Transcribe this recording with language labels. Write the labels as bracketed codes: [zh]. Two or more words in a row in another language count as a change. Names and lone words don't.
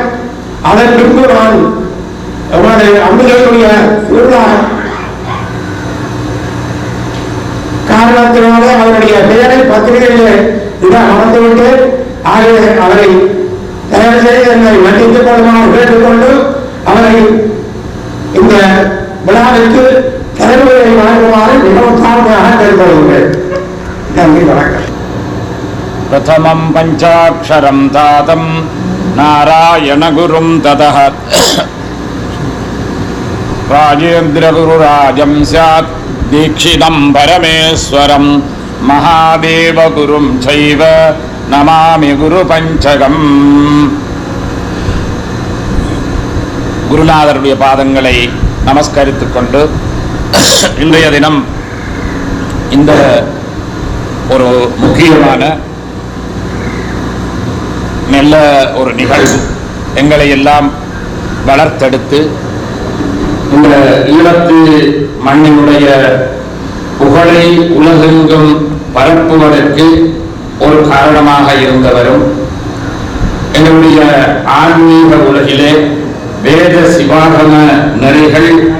[ta] அதன் பின்பு நான் அம்பிகையுடைய காரணத்தினாலே அவருடைய பெயரை பத்திரிகையிலே இட மறந்துவிட்டு ஆகவே அவரை தயார் செய்து என்னை மன்னித்துக் கொள்ளுமாறு கேட்டுக்கொண்டு அவரை இந்த விழாவிற்கு தலைவரை வழங்குமாறு மிகவும் தாழ்மையாக கேட்டுக்கொள்கிறேன். நன்றி, வணக்கம். [sa] प्रथमं पञ्चाक्षरं तातं नारायणगुरुं ततः राजेन्द्रगुरुराजं स्यात् दीक्षितं परमेश्वरं महादेवगुरुं चैव नमामि गुरुपञ्चकम्. [ta] குருநாதருடைய பாதங்களை நமஸ்கரித்துக் கொண்டு இன்றைய தினம் இந்த ஒரு முக்கியமான நல்ல ஒரு நிகழ்வு எங்களை எல்லாம் வளர்த்தெடுத்து இந்த ஈழத்து மண்ணினுடைய புகழை உலகெங்கும் பரப்புவதற்கு ஒரு காரணமாக இருந்தவரும் எங்களுடைய ஆன்மீக உலகிலே வேத சிவாகம நெறிகள்